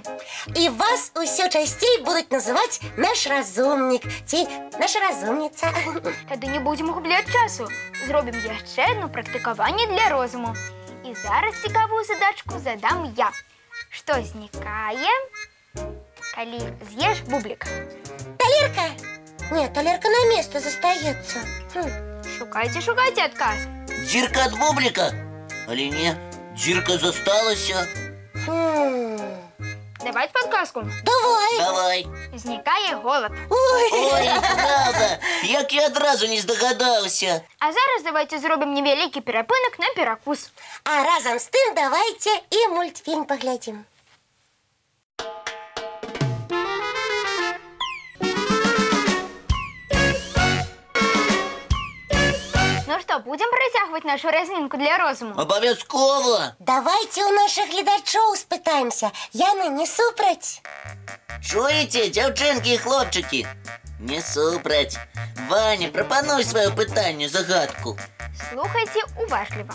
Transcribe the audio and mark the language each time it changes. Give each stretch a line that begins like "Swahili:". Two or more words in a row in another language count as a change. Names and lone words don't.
Belarusian: І вас усё часцей будуць называць наш разумнік ці наша разумніца. Тады не будзем губляць часу. Зробім яшчэ адно практыкаванне для розуму. І зараз цікавую задачку задам я. Што знікае, Калі з'еш бублик. Талерка? Нет, талерка на место застаецца. Шукайце адказ. Дзірка ад бубліка? Але не, дзірка засталася.
Russian: Давайте подказку. Давай.
Belarusian: Знікае голад. Ой, правда, як я адразу не здагадаўся. А зараз давайте зробім невялікі перапынак на перакус.
Russian: А разом с тым давайте и мультфильм поглядим. Ну что, будем працягваць нашу разминку
Belarusian: для розуму? Абавязкова. Давайте у наших глядачоў спытаемся. Яны не супраць? Чуеце, дзяўчынкі і хлопчыкі? Не супраць. Ваня, прапануй сваё пытанне, загадку. Слухайте уважліва.